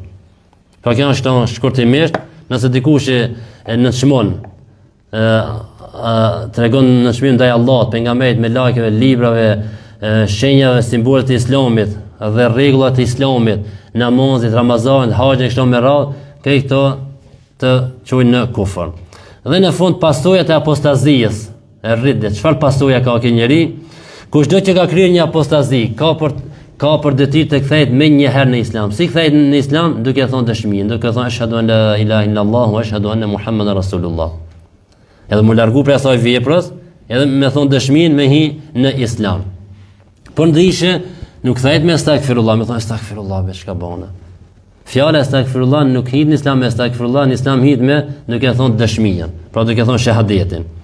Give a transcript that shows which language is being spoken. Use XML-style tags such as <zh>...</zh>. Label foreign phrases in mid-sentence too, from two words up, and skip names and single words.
<sq>Pra kjo është shkurtimisht, nëse dikush e nënçmon, tregon nënçmim ndaj Allahut, pejgamberit, me lajkeve, librave, shenjave, simbolët e islamit dhe rregullat e islamit, namazit, Ramazanit, haxhin kështu me radhë, këto të çojnë në kufër. Dhe në fund pasojat e apostazisë, e rridet, çfarë pasoja ka ky njeri? Kushdo që ka kryer një apostazi, ka për detyrë të kthehet më një herë në Islam. Si kthehet në Islam? Duke thonë dëshminë, duke thonë</sq> <ar>أشهد أن لا إله إلا الله وأشهد أن محمدا رسول الله.</ar> <sq>Edhe më largu prej asaj veprës, edhe me thonë dëshminë me hi në Islam. Por ndryshe nuk kthehet me astaghfirullah, me thonë astaghfirullah be çka bëna. Fjala astaghfirullah nuk hit në Islam, astaghfirullah në Islam hit me duke thonë dëshminë, pra duke thonë shahadetin.</sq>